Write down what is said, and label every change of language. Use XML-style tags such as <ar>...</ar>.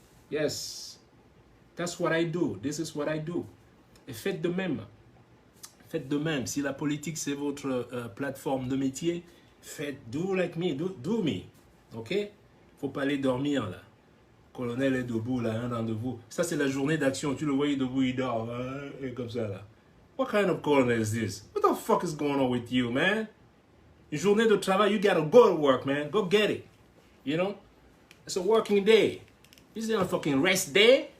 <en>Yes. That's what I do. This is what I do.</en> <fr>Et faites de même. faites de même. Si la politique, c'est votre plateforme de métier, faites</fr> <en>do like me, do me.</en> <fr>OK? Faut pas aller dormir, là. Colonel est debout, là, un d'entre vous. Ça, c'est la journée d'action. Tu le voyais debout, il dort, hein, et comme ça, là.</fr> <en>What kind of colonel is this? What the fuck is going on with you, man?</en> <fr>Une journée de travail,</fr> <en>you gotta go to work, man. Go get it. You know? It's a working day. This isn't a fucking rest day.</en>